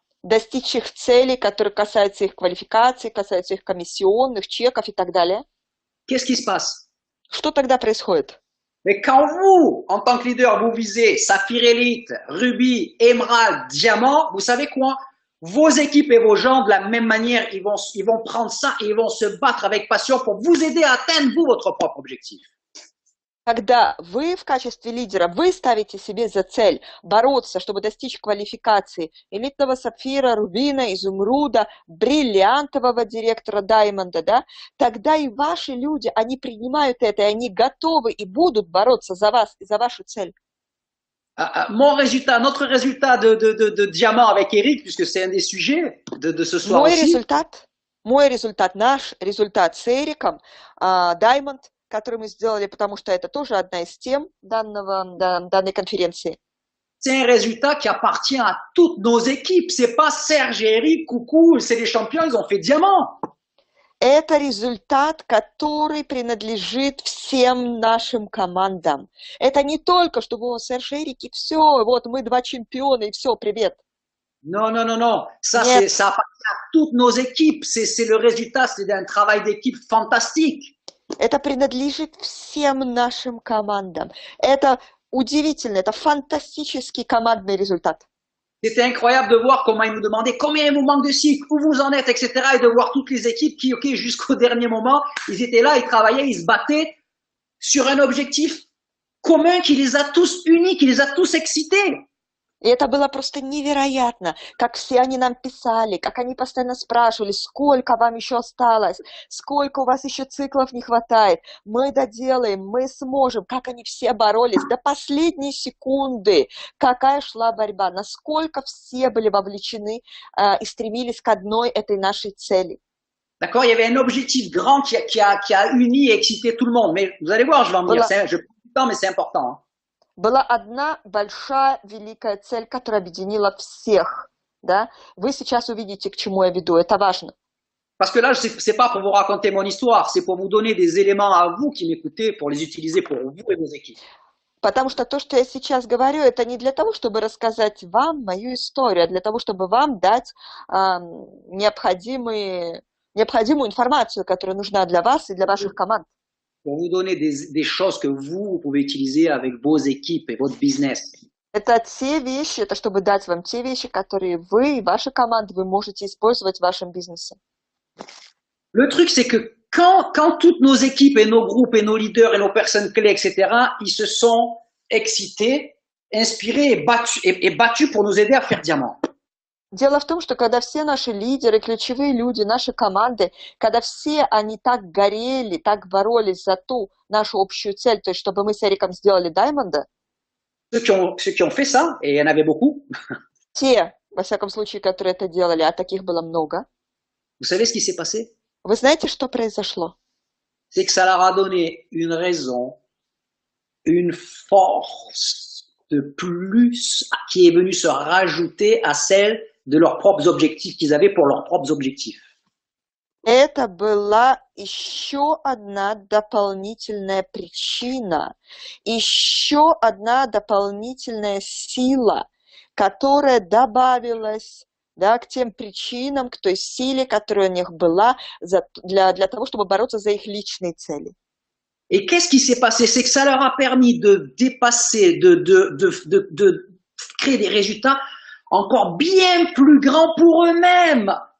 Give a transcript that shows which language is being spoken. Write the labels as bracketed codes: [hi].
[ru] Достичь их целей, которые касаются их квалификации, касаются их комиссионных, чеков и так далее. [fr] Qu'est-ce qui se passe? [ru] Что тогда происходит? [fr] Mais quand vous, en tant que leader, vous visez Saphir Elite, Ruby, Emerald, Diamant, vous savez quoi? Vos équipes et vos gens, de la même manière, ils vont prendre ça et ils vont se battre avec passion pour vous aider à atteindre, vous, votre propre objectif. [ru] Когда вы в качестве лидера, вы ставите себе за цель бороться, чтобы достичь квалификации элитного сапфира, рубина, изумруда, бриллиантового директора Даймонда, да, тогда и ваши люди, они принимают это, и они готовы и будут бороться за вас и за вашу цель. [fr] Notre résultat de diamant avec Eric, puisque c'est un des sujets de ce soir [ru] Мой результат, наш результат с Эриком, Diamond, который мы сделали, потому что это тоже одна из тем данной конференции. [fr] C'est un résultat qui appartient à toutes nos équipes. C'est pas Serge et Eric, coucou, c'est les champions, ils ont fait diamant. [ru] Это результат, который принадлежит всем нашим командам. Это не только, чтобы Серж и Эрик, и все, вот мы два чемпиона, и все, привет. [fr] Non, non, non, non. Ça, [ru] Нет, [fr] ça appartient à toutes nos équipes. C'est le résultat, c'est d'un travail d'équipe fantastique. [ru] это принадлежит всем нашим командам. Это удивительно, это фантастический командный результат. [fr] C'était incroyable de voir comment ils nous demandaient combien il vous manque de cycles, où vous en êtes, etc. Et de voir toutes les équipes qui, ok, jusqu'au dernier moment, ils étaient là, ils travaillaient, ils se battaient sur un objectif commun qui les a tous unis, qui les a tous excités. [ru] И это было просто невероятно, как все они нам писали, как они постоянно спрашивали, сколько вам еще осталось, сколько у вас еще циклов не хватает, мы доделаем, мы сможем, как они все боролись до последней секунды, какая шла борьба, насколько все были вовлечены и стремились к одной этой нашей цели. [fr] D'accord, il y avait un objectif grand qui a uni et excité tout le monde. Mais vous allez voir, je vais en venir. Je prends du temps, mais c'est important. Hein. [ru] Была одна большая, великая цель, которая объединила всех. Да? Вы сейчас увидите, к чему я веду. Это важно. [fr] Parce que là, c'est pas pour vous raconter mon histoire, c'est pour vous donner des éléments à vous qui m'écoutez, pour les utiliser pour vous et vos équipes. [ru] Потому что то, что я сейчас говорю, это не для того, чтобы рассказать вам мою историю, а для того, чтобы вам дать необходимую информацию, которая нужна для вас и для ваших команд. [fr] Pour vous donner des choses que vous pouvez utiliser avec vos équipes et votre business. [ru] Это те вещи, это чтобы дать вам те вещи, которые вы и ваши команды вы можете использовать в вашем бизнесе. [fr] Le truc, c'est que quand toutes nos équipes et nos groupes et nos leaders et nos personnes clés, etc., ils se sont excités, inspirés et battus pour nous aider à faire diamant. [ru] Дело в том, что когда все наши лидеры, ключевые люди, наши команды, когда все они так горели, так боролись за ту нашу общую цель, то есть чтобы мы с Эриком сделали Даймонда, [fr] Ceux qui ont fait ça, et il y en avait beaucoup, [ru] те, во всяком случае, которые это делали, а таких было много, [fr] vous savez ce qui s'est passé? [ru] вы знаете, что произошло? [fr] C'est que ça leur a donné une raison, une force de plus qui est venue se rajouter à celle de leurs propres objectifs qu'ils avaient pour leurs propres objectifs. [ru] Это была еще одна дополнительная причина, еще одна дополнительная сила, которая добавилась, да, к тем причинам, к той силе, которая у них была для того, чтобы бороться за их личные цели. [fr] Et qu'est-ce qui s'est passé? C'est que ça leur a permis de dépasser, de créer des résultats encore bien plus grands pour eux-mêmes.